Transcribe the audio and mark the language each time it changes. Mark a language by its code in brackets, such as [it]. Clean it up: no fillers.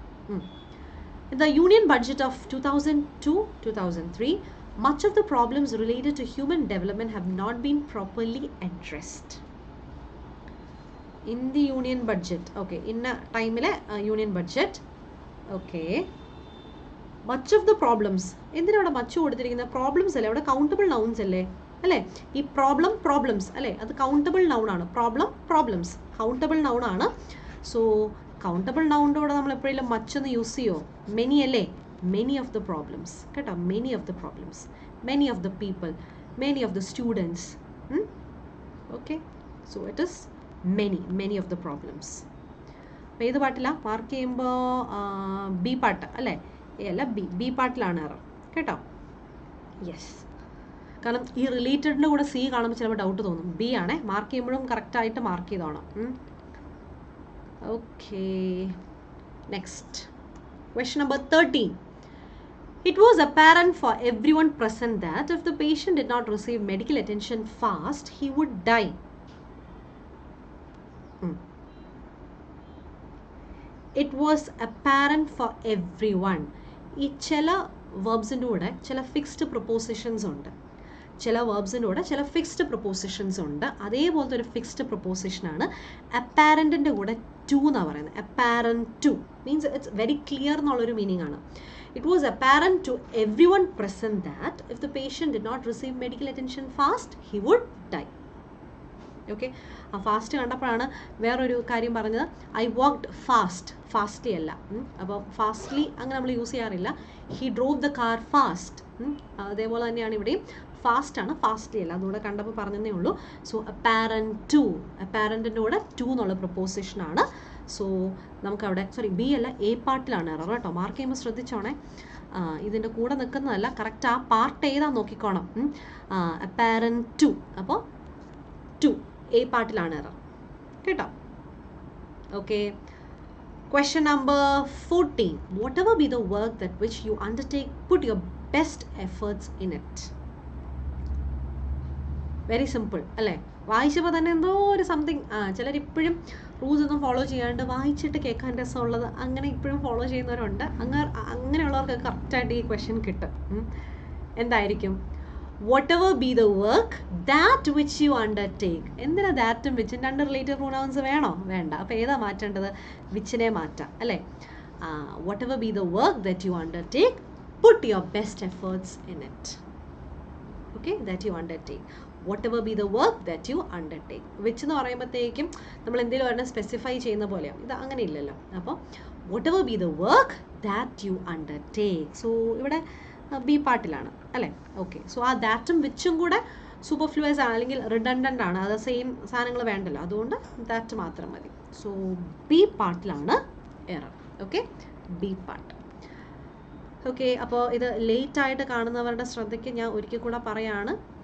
[en] In the Union Budget of 2002-2003, much of the problems related to human development have not been properly addressed. In the Union Budget, okay, in a time Union Budget, okay, much of the problems, [ml] എന്തിനാണ് much കൊടുത്തിരിക്കുന്നത്? Problems അല്ലേ, അവിടെ countable nouns അല്ലേ? ഈ problems അല്ലേ, അത് countable noun ആണ്. Problems countable noun ആണ്. സോ കൗണ്ടബിൾ നൗണിൻ്റെ കൂടെ നമ്മൾ എപ്പോഴെങ്കിലും മച്ചൊന്ന് യൂസ് ചെയ്യുമോ? മെനി അല്ലേ? [en] Many of the problems, കേട്ടോ, many of the problems, many of the people, many of the students. Okay, so it is many of the problems. [ml] അപ്പോൾ ഏത് പാട്ടിലാണ് mark ചെയ്യുമ്പോൾ? ബി പാട്ട് അല്ലേ? അല്ല, ബി പാട്ടിലാണ് എറർ, കേട്ടോ. യെസ്, കാരണം ഈ റിലേറ്റഡിൻ്റെ കൂടെ സി കാണുമ്പോൾ ചിലപ്പോൾ ഡൗട്ട് തോന്നും. ബി ആണേ, മാർക്ക് ചെയ്യുമ്പോഴും കറക്റ്റായിട്ട് mark ചെയ്തോണം. Okay, [en] Next question number 13. It was apparent for everyone present that if the patient did not receive medical attention fast, he would die. It was apparent for everyone. [ml] ഈ ചില വേർബ്സിൻ്റെ കൂടെ ചില fixed propositions ഉണ്ട്, ചില വേർബ്സിൻ്റെ കൂടെ ചില fixed propositions ഉണ്ട്. അതേപോലത്തെ ഒരു ഫിക്സ്ഡ് പ്രൊപ്പോസിഷനാണ് അപ്പാരൻറ്റിൻ്റെ കൂടെ ടു എന്നാണ് പറയുന്നത്. [en] apparent to means it's very clear [ml] എന്നുള്ളൊരു മീനിങ് ആണ്. [en] It was apparent to everyone present that if the patient did not receive medical attention fast he would die. [ml] Okay, ആ fast കണ്ടപ്പോഴാണ് വേറൊരു കാര്യം പറഞ്ഞത്. [en] I walked fastly [ml] അല്ല. അപ്പോൾ fastly അങ്ങനെ നമ്മൾ യൂസ് ചെയ്യാറില്ല. [en] He drove the car fast. [ml] അതേപോലെ തന്നെയാണ് ഇവിടെയും ഫാസ്റ്റാണ്, ഫാസ്റ്റ്ലി അല്ല. അതുകൂടെ കണ്ടപ്പോൾ പറഞ്ഞതേ ഉള്ളൂ. സോ അപ്പാരൻറ്റിൻ്റെ കൂടെ ടു എന്നുള്ള പ്രൊപ്പോസിഷനാണ്. സോ നമുക്കവിടെ ബി അല്ല, എ പാർട്ടിലാണ് എറർ കേട്ടോ. മാർക്ക് ചെയ്യുമ്പോൾ ശ്രദ്ധിച്ചോണേ. ഇതിൻ്റെ കൂടെ നിൽക്കുന്നതല്ല, കറക്റ്റ് ആ പാർട്ട് ഏതാന്ന് നോക്കിക്കോണം. അപ്പാരൻറ്റ് ടു, അപ്പോൾ ടു എ പാർട്ടിലാണ് എറർ കേട്ടോ. [en] Okay, question number 14. Whatever be the work that which you undertake, put your best efforts in it. [ml] Very simple അല്ലേ? വായിച്ചപ്പോൾ തന്നെ എന്തോ ഒരു സംതിങ്. ചിലരിപ്പോഴും റൂൾസ് ഒന്നും ഫോളോ ചെയ്യാണ്ട് വായിച്ചിട്ട് കേൾക്കാൻ രസമുള്ളത് അങ്ങനെ ഇപ്പോഴും ഫോളോ ചെയ്യുന്നവരുണ്ട്. അങ്ങനെയുള്ളവർക്ക് കറക്റ്റായിട്ട് ഈ ക്വസ്റ്റ്യൻ കിട്ടും. എന്തായിരിക്കും? [en] whatever be the work that which you undertake. [ml] എന്തിനാ ദാറ്റും വിച്ചും? രണ്ട് റിലേറ്റീവ് പ്രൊനൗൺസ് വേണോ? വേണ്ട. അപ്പോൾ ഏതാ മാറ്റേണ്ടത്? വിച്ചിനെ മാറ്റാം അല്ലേ? [en] whatever be the work that you undertake, put your best efforts in it. Okay, that you undertake. whatever be the work that you undertake. [ml] Which എന്ന് പറയുമ്പോഴത്തേക്കും നമ്മൾ എന്തെങ്കിലും ഒരെണ്ണം സ്പെസിഫൈ ചെയ്യുന്ന പോലെയാണ്. ഇത് അങ്ങനെ ഇല്ലല്ലോ. [en] അപ്പോൾ whatever be the work that you undertake. [ml] So ഇവിടെ ബി പാർട്ടിലാണ് അല്ലേ? ഓക്കെ, സോ ആ ദാറ്റും വിച്ചും കൂടെ സൂപ്പർഫ്ലൂയസ് ആണ്, അല്ലെങ്കിൽ റിഡണ്ടൻ്റ് ആണ്. അത് സെയിം സാധനങ്ങൾ വേണ്ടല്ലോ, അതുകൊണ്ട് ദാറ്റ് മാത്രം മതി. So B പാർട്ടിലാണ് error. Okay, B part. Okay, അപ്പോൾ ഇത് ലേറ്റായിട്ട് കാണുന്നവരുടെ ശ്രദ്ധയ്ക്ക് ഞാൻ ഒരിക്കൽ കൂടെ പറയാണ്.